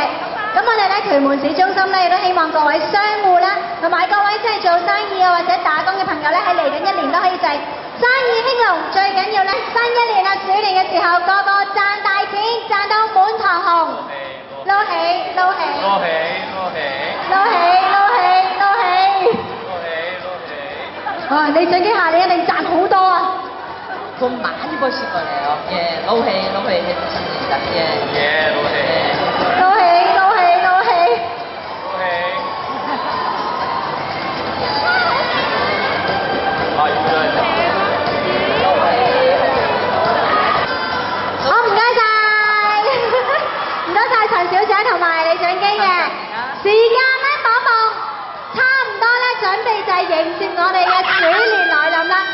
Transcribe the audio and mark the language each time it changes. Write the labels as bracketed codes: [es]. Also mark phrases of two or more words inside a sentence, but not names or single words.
[yue] 咁我哋咧屯門市中心咧亦都希望各位商戶啦，同埋各位即係做生意啊或者打工嘅朋友咧喺嚟緊一年都可以就係生意興隆，最緊要咧新一年啊鼠年嘅時候個個賺大錢，賺到滿堂紅，撈起撈起撈起撈起撈起撈起。你最幾下你一定賺好多啊！ [ko] 돈 많이 버실 거래요. 예, 로헤이 해주십니다. 예. [yue] 撈起撈起撈起。好，唔該晒，唔該晒陳小姐同埋李長基嘅時間咧，望一望，差唔多咧，準備就係迎接我哋嘅鼠年來臨啦。